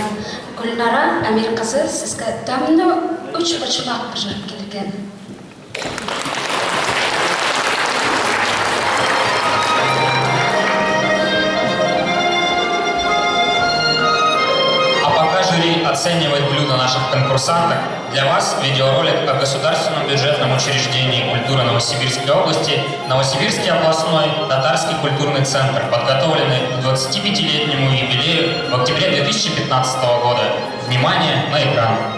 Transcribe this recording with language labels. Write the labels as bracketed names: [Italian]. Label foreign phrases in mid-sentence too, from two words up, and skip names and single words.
[Tatar] Гөлнара Әмир кызы сезгә тәмле үч почмак пешереп килгән. [Russian] Жюри оценивает блюда наших конкурсанток. Для вас видеоролик о государственном бюджетном учреждении культуры Новосибирской области Новосибирский областной татарский культурный центр, подготовленный к 25-летнему юбилею в октябре 2015 года. Внимание на экран!